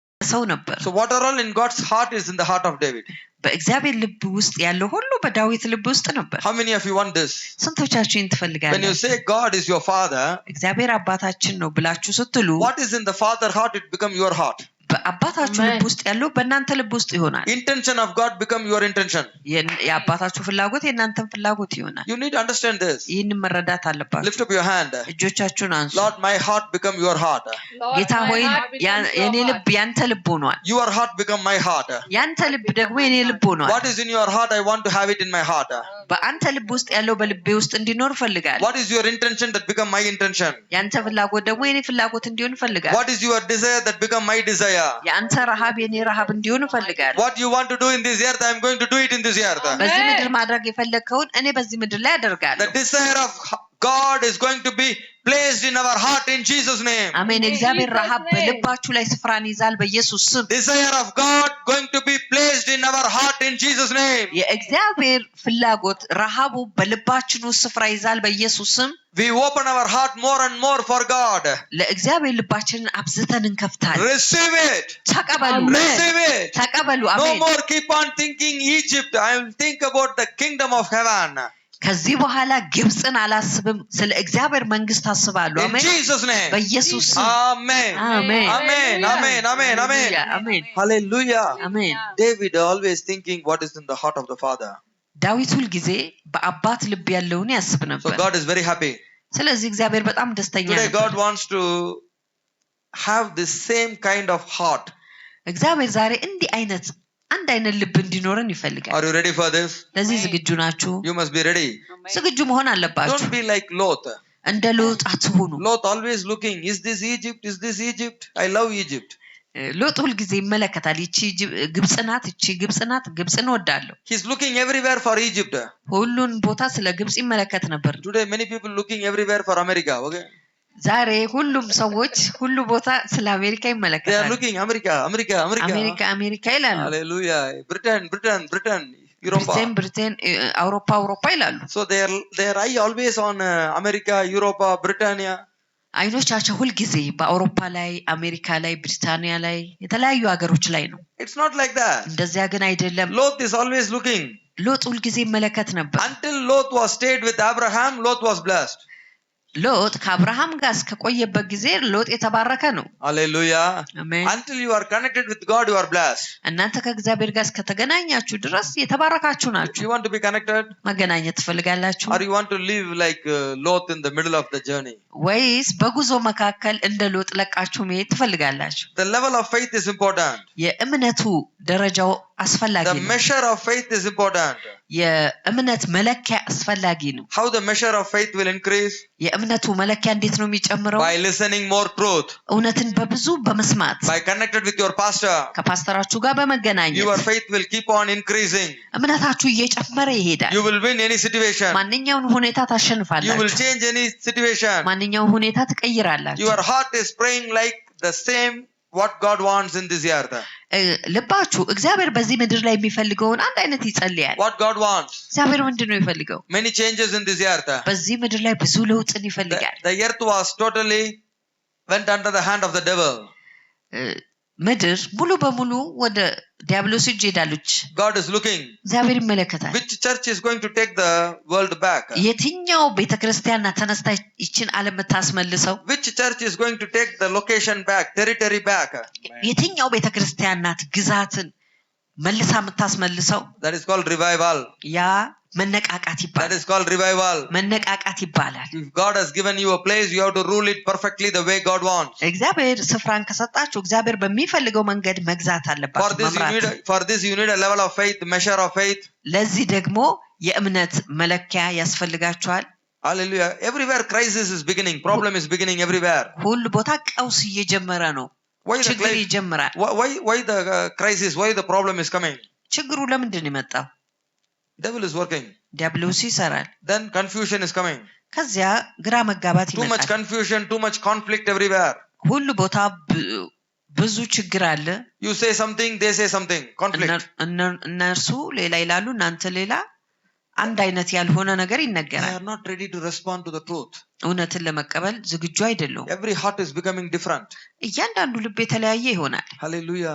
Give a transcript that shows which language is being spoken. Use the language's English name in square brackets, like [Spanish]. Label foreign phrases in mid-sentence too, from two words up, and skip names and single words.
[Amharic] ሰው ነበር [English] So what are all in God's heart is in the heart of David. [Amharic] በእግዚአብሔር ልብ ውስጥ ያለው ሁሉ በዳዊት ልብ ውስጥ ነበር [English] How many of you want this? [Amharic] ስንቶቻችሁ [English] When you [Amharic] ትፈልጋላችሁ [English] say God is your father, [Amharic] እግዚአብሔር አባታችን ነው ብላችሁ ስትሉ [English] what is in the father heart, it become your heart. [Amharic] በአባታችሁ ልብ ውስጥ ያለው በእናንተ ልብ ውስጥ ይሆናል [English] Intention of God become your intention. [Amharic] የአባታችሁ ፍላጎት የእናንተም ፍላጎት ይሆናል [English] You need to understand this. [Amharic] ይህን መረዳት አለባችሁ [English] Lift up your hand. [Amharic] እጆቻችሁን አንሱ [English] Lord, my heart become your heart. [Amharic] ጌታ ሆይ የኔ ልብ ያንተ ልብ ሆኗል [English] Your heart become my heart. [Amharic] ያንተ ልብ ደግሞ የኔ ልብ ሆኗል [English] What is in your heart, I want to have it in my heart. [Amharic] በአንተ ልብ ውስጥ ያለው በልቤ ውስጥ እንዲኖር ፈልጋለሁ [English] What is your intention, that become my intention. [Amharic] ያንተ ፍላጎት ደግሞ የኔ ፍላጎት እንዲሆን ፈልጋለሁ [English] What is your desire, that become my desire. [Amharic] ያንተ ረሃብ የኔ ረሃብ እንዲሆን ፈልጋለሁ [English] What you want to do in this earth, I am going to do it in this earth. [Amharic] በዚህ ምድር ማድረግ የፈለከውን እኔ በዚህ ምድር ላይ አደርጋለሁ [English] The desire of God is going to be placed in our heart in Jesus name. [Amharic] አሜን እግዚአብሔር ረሃብ በልባችሁ ላይ ስፍራን ይዛል በኢየሱስ ስም [English] Desire of God going to be placed in our heart in Jesus name. [Amharic] የእግዚአብሔር ፍላጎት ረሃቡ በልባችን ውስጥ ስፍራ ይዛል በኢየሱስ ስም [English] We open our heart more and more for God. [Amharic] ለእግዚአብሔር ልባችንን አብዝተን እንከፍታለን [English] Receive it. [Amharic] ተቀበሉ [English] Receive it. [Amharic] ተቀበሉ [English] No [Amharic] አሜን [English] more keep on thinking Egypt. I will think about the kingdom of heaven. [Amharic] ከዚህ በኋላ ግብጽን አላስብም ስለ እግዚአብሔር መንግስት አስባለሁ [English] In [Amharic] አሜን [English] Jesus name. [Amharic] በኢየሱስ ስም [English] Amen. [Amharic] አሜን [English] Amen. Amen. Amen. Amen. [Amharic] አሜን [English] Hallelujah. [Amharic] አሜን [English] David always thinking what is in the heart of the Father. [Amharic] ዳዊት ሁል ጊዜ በአባት ልብ ያለውን ያስብ [English] So [Amharic] ነበር [English] God is very happy. [Amharic] ስለዚህ እግዚአብሔር በጣም ደስተኛ [English] Today [Amharic] ነበር [English] God wants to have the same kind of heart. [Amharic] እግዚአብሔር ዛሬ እንዲህ አይነት አንድ አይነት ልብ እንዲኖረን ይፈልጋል [English] Are you ready for this? [Amharic] ለዚህ ዝግጁ ናችሁ [English] You must be ready. [Amharic] ዝግጁ መሆን አለባችሁ [English] Don't be like Lot. [Amharic] እንደ ሎጥ አትሁኑ [English] Lot always looking, is this Egypt? Is this Egypt? I love Egypt. [Amharic] ሎጥ ሁል ጊዜ ይመለከታል ይቺ ግብጽ ናት እቺ ግብጽ ናት ግብጽን ወዳለሁ [English] He's looking everywhere for Egypt. [Amharic] ሁሉን ቦታ ስለ ግብጽ ይመለከት ነበር [English] Today many people looking everywhere for America. Okay? [Amharic] ዛሬ ሁሉም ሰዎች ሁሉ ቦታ ስለ አሜሪካ [English] They are [Amharic] ይመለከታሉ [English] looking America, America, America. [Amharic] አሜሪካ አሜሪካ ይላሉ [English] Hallelujah. Britain, Britain, Britain, Europa. [Amharic] ብሪቴን አውሮፓ አውሮፓ ይላሉ [English] So their eye always on America, Europa, Britannia. [Amharic] አይኖቻቸው ሁል ጊዜ በአውሮፓ ላይ አሜሪካ ላይ ብሪታንያ ላይ የተለያዩ ሀገሮች ላይ ነው [English] It's not like that. [Amharic] እንደዚያ ግን አይደለም [English] Lot is always looking. [Amharic] ሎጥ ሁል ጊዜ ይመለከት ነበር [English] Until Lot was stayed with Abraham, Lot was blessed. [Amharic] ሎጥ ከአብርሃም ጋር እስከቆየበት ጊዜ ሎጥ የተባረከ ነው [English] Hallelujah. [Amharic] አሜን [English] Until you are connected with God, you are blessed. [Amharic] እናንተ ከእግዚአብሔር ጋር እስከተገናኛችሁ ድረስ የተባረካችሁ ናችሁ [English] You want to be connected? [Amharic] መገናኘት ትፈልጋላችሁ [English] Or you want to live like Lot in the middle of the journey? [Amharic] ወይስ በጉዞ መካከል እንደ ሎጥ ለቃችሁ መሄድ ትፈልጋላችሁ [English] The level of faith is important. [Amharic] የእምነቱ ደረጃው አስፈላጊ [English] The [Amharic] ነው [English] measure of faith is important. [Amharic] የእምነት መለኪያ አስፈላጊ ነው [English] How the measure of faith will increase? [Amharic] የእምነቱ መለኪያ እንዴት ነው የሚጨምረው [English] By listening more truth. [Amharic] እውነትን በብዙ በመስማት [English] By connected with your pastor. [Amharic] ከፓስተራችሁ ጋር በመገናኘት [English] Your faith will keep on increasing. [Amharic] እምነታችሁ እየጨመረ ይሄዳል [English] You will win any situation. [Amharic] ማንኛውን ሁኔታ [English] You will [Amharic] ታሸንፋላችሁ [English] change any situation. [Amharic] ማንኛውን ሁኔታ ትቀይራላችሁ [English] Your heart is praying like the same what God wants in this earth. [Amharic] ልባችሁ እግዚአብሔር በዚህ ምድር ላይ የሚፈልገውን አንድ አይነት ይጸልያል [English] What God wants. [Amharic] እግዚአብሔር ምንድነው የሚፈልገው [English] Many changes in this earth. [Amharic] በዚህ ምድር ላይ ብዙ ለውጥን ይፈልጋል [English] The earth was totally went under the hand of the devil. [Amharic] ምድር ሙሉ በሙሉ ወደ ዲያብሎስ እጅ ሄዳለች [English] God is looking. [Amharic] እግዚአብሔር ይመለከታል [English] Which church is going to take the world back? [Amharic] የትኛው ቤተክርስቲያን ተነስታ ይችን ዓለም ታስመልሰው [English] Which church is going to take the location back, territory back? [Amharic] የትኛው ቤተክርስቲያን ናት ግዛትን መልሳ የምታስመልሰው [English] That is called revival. [Amharic] ያ መነቃቃት [English] That [Amharic] ይባላል [English] is called revival. [Amharic] መነቃቃት ይባላል [English] If God has given you a place, you have to rule it perfectly the way God wants. [Amharic] እግዚአብሔር ስፍራን ከሰጣችሁ እግዚአብሔር በሚፈልገው መንገድ መግዛት አለባችሁ [English] For this you need a level of faith, measure of faith. [Amharic] ለዚህ ደግሞ የእምነት መለኪያ ያስፈልጋችኋል [English] Hallelujah. Everywhere crisis is beginning, problem is beginning everywhere. [Amharic] ሁሉ ቦታ ቀውስ እየጀመረ ነው ችግር ይጀምራል [English] why the crisis, why the problem is coming? [Amharic] ችግሩ ለምንድን ነው የመጣው [English] Devil is working. [Amharic] ዲያብሎስ ይሰራል [English] Then confusion is coming. [Amharic] ከዚያ ግራ መጋባት [English] Too much [Amharic] ይመጣል [English] confusion, too much conflict everywhere. [Amharic] ሁሉ ቦታ ብዙ ችግር አለ [English] You say something, they say something. Conflict. [Amharic] እነርሱ ሌላ ይላሉ እናንተ ሌላ አንድ አይነት ያልሆነ ነገር [English] They [Amharic] ይነገራል። [English] are not ready to respond to the truth. [Amharic] እውነትን ለመቀበል ዝግጁ አይደሉም። [English] Every heart is becoming different. [Amharic] እያንዳንዱ ልብ የተለያየ ይሆናል። [English] Hallelujah.